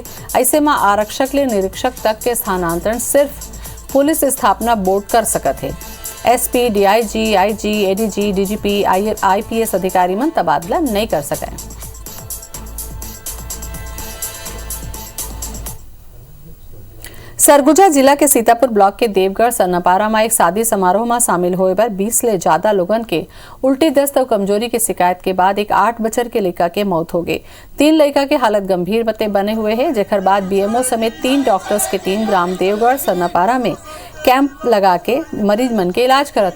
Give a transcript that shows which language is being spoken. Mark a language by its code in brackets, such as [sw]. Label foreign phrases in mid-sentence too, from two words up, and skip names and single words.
[hne] ऐसे में आरक्षक ले निरीक्षक तक के स्थानांतरण सिर्फ पुलिस स्थापना बोर्ड कर सकत है। एसपी, डीआईजी, आईजी, एडीजी, डीजीपी, आईपीएस अधिकारी मन तबादला नहीं कर सके। सरगुजा जिला के सीतापुर ब्लॉक के देवगढ़ सन्नापारा में एक शादी समारोह में शामिल होए पर 20 ले ज्यादा लोगन के उल्टी दस्त और कमजोरी की शिकायत के बाद एक 8 बछर के लड़का के मौत हो गई। 3 लड़का के हालत गंभीर बने हुए हैं, जेकर बाद बीएमओ समेत 3 डॉक्टर्स की टीम ग्राम देवगढ़ सन्नापारा में कैंप लगा के मरीज मन के इलाज करत है।